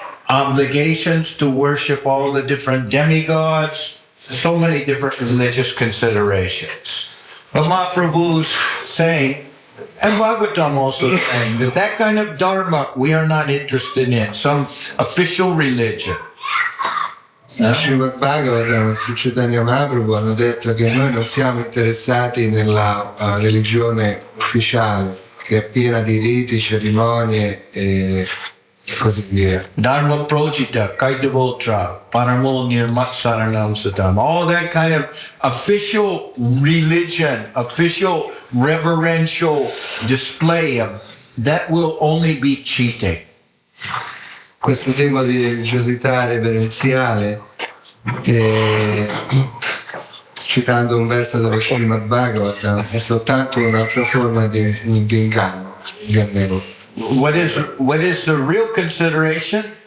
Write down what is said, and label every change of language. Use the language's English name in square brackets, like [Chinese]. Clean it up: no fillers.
[English] obligations to worship all the different demigods, so many different religious considerations. But Mahaprabhu's saying, and Bhagavatam also saying, that kind of dharma we are not interested in, some official religion. [Italian] Srila Bhagavatam e Chaitanya Mahaprabhu hanno detto che noi non siamo interessati nella religione ufficiale, che è piena di riti, cerimonie e così via. [Sanskrit] Dharma projita, kaitavotra, paramo nirmat saranam satam. [English] All that kind of official religion, official reverential display of that will only be cheating. [Italian] Questo tipo di religiosità reverenziale, che, citando un verso dello Srimad Bhagavatam, è soltanto un'altra forma di inganno. [English] What is the real consideration?